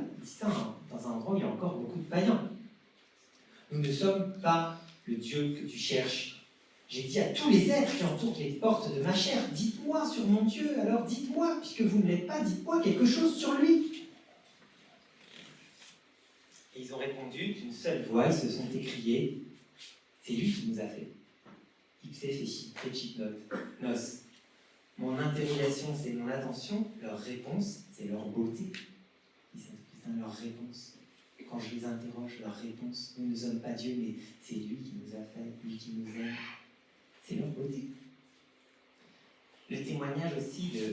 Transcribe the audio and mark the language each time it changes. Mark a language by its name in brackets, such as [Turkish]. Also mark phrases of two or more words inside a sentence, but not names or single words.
[French] Il dit ça dans un endroit où il y a encore beaucoup de païens. Nous ne sommes pas le Dieu que tu cherches. J'ai dit à tous les êtres qui entourent les portes de ma chair, dites-moi sur mon Dieu, alors dites-moi, puisque vous ne l'êtes pas, dites-moi quelque chose sur lui. Et ils ont répondu d'une seule voix, ils se sont écriés, c'est lui qui nous a fait. [Latin] Ipse feci, fecit nos. [French] Mon interrogation, c'est mon attention, leur réponse, c'est leur beauté. C'est leur réponse. Quand je les interroge, leur réponse, nous ne sommes pas Dieu, mais c'est lui qui nous a fait, lui qui nous aime. C'est leur beauté. Le témoignage aussi de...